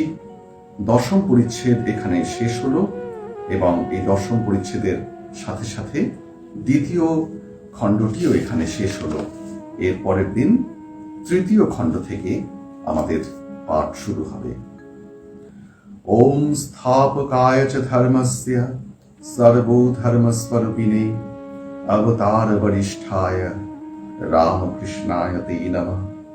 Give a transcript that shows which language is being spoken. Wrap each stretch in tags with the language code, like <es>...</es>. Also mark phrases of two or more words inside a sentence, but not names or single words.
<bn>দশম পরিচ্ছেদ এখানে শেষ হলো এবং এই দশম পরিচ্ছেদের সাথে সাথে দ্বিতীয় খণ্ডটিও এখানে শেষ হলো। এর পরের দিন তৃতীয় খণ্ড থেকে আমাদের পাঠ শুরু হবে।</bn> <sa>ওম স্থাপকায় চ ধর্মস্য सर्वधर्मस्वरूपिणे अवतार वरिष्ठाय रामकृष्णाय ते नमः।</sa>